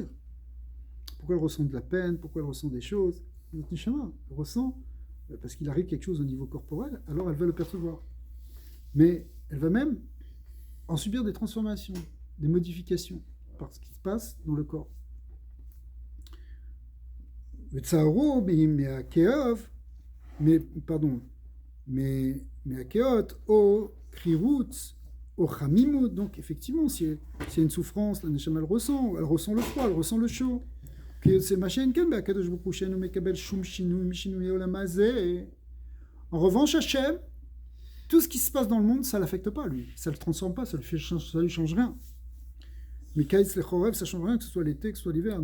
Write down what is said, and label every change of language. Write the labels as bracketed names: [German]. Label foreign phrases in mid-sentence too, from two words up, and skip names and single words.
[French] Pourquoi elle ressent de la peine? Pourquoi elle ressent des choses? Notre neshama, elle ressent, parce qu'il arrive quelque chose au niveau corporel, alors elle va le percevoir. Mais elle va même en subir des transformations, des modifications, par ce qui se passe dans le corps. [Hebrew] Mais akeot, o krirut, o chamimut. [French] Donc effectivement, si il y a une souffrance, la neshama elle ressent le froid, elle ressent le chaud. En revanche, Hachem, tout ce qui se passe dans le monde, ça ne l'affecte pas, lui. Ça ne le transforme pas, ça ne lui change rien. Mais [Hebrew] Kaïs le Chorev, [French] ça ne change rien, que ce soit l'été, que ce soit l'hiver.